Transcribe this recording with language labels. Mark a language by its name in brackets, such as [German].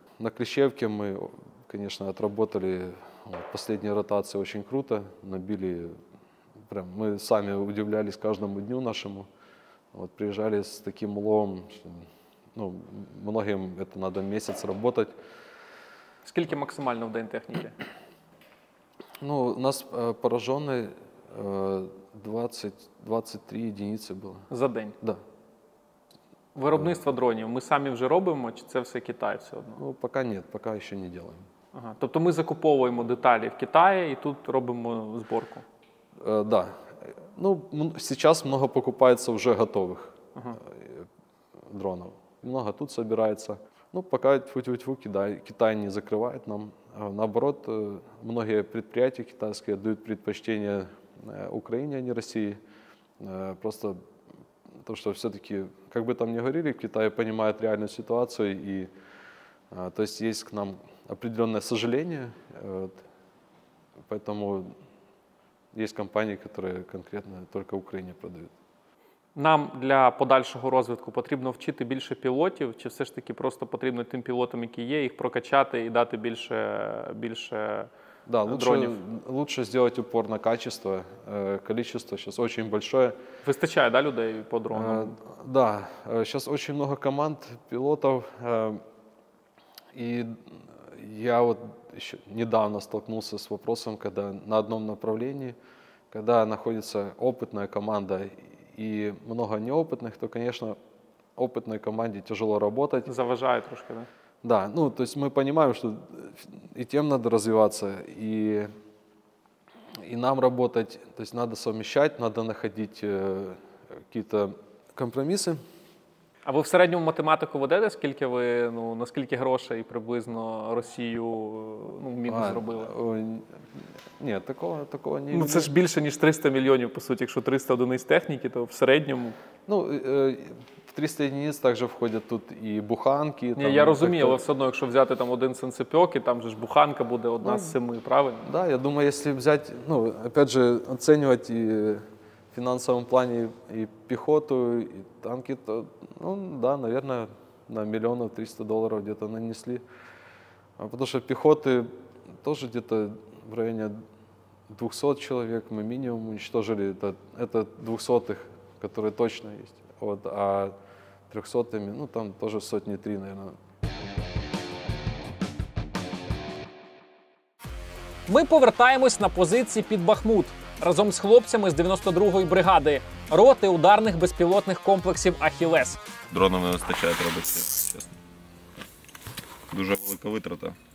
[Russian] На Клещевке мы, конечно, отработали последние ротации очень круто, набили, прям мы сами удивлялись каждому дню нашему. Вот, приезжали с таким уловом, что ну, многим это надо месяц работать. [Ukrainian] Скільки максимально в день техніки? [Russian] Ну, у нас пораженный 23 единицы было. За день? Да. [Ukrainian] Виробництво дронів ми самі вже робимо, чи це все Китай все одно? [Russian] Ну, пока нет, пока еще не делаем. Ага. [Ukrainian] Тобто ми закуповуємо деталі в Китаї і тут робимо зборку? [Russian] Да. Ну, сейчас много покупается уже готовых дронов. Много тут собирается. Ну, пока тьфу-тьфу-тьфу, Китай не закрывает нам. Наоборот, многие предприятия китайские отдают предпочтение Украине, а не России. Просто то, что все-таки, как бы там ни говорили, в Китае понимают реальную ситуацию, и то есть есть к нам определенное сожаление, вот, поэтому есть компании, которые конкретно только Украине продают. [Ukrainian] Нам для подальшого розвитку потрібно вчити більше пілотів, чи все ж таки просто потрібно тим пілотам, які є, їх прокачати і дати більше [Russian] Да, [Ukrainian] дронів? [Russian] лучше сделать упор на качество. Количество сейчас очень большое. [Ukrainian] Вистачає, да, людей по дронам? [Russian] Да, сейчас очень много команд, пилотов. И я вот еще недавно столкнулся с вопросом, когда на одном направлении, когда находится опытная команда и много неопытных, то, конечно, опытной команде тяжело работать. [Ukrainian] Заважає трошки, да? [Russian] Да, ну, то есть мы понимаем, что и тем надо развиваться, и нам работать, то есть надо совмещать, надо находить какие-то компромиссы. [Ukrainian] А ви в середньому математику ведете, скільки ви, ну, наскільки грошей приблизно Росію, ну, мінус зробили? Ні, такого не... Ну, це ж більше, ніж 300 мільйонів, по суті. Якщо 300 одиниць техніки, то в середньому... [Russian] Ну, в 300 единиц також входять тут і буханки. [Ukrainian] Ні, я розумію, але все одно, якщо взяти там один сенцепьок, і там же ж буханка буде одна з 7, правильно? [Russian] Да, я думаю, если взять, ну, опять же, оценивать и в финансовом плане и пехоту, и танки, то, ну, да, наверное, на $1 300 где-то нанесли. Потому что пехоты тоже где-то в районе 200 человек мы минимум уничтожили. Это 200-х, которые точно есть. Вот, а 300-ми, ну, там тоже 3 наверное. [Ukrainian] Ми повертаємось на позиції під Бахмут разом з хлопцями з 92-ї бригади, роти ударних безпілотних комплексів «Ахілес». Дронів не вистачає робити, чесно. Дуже велика витрата.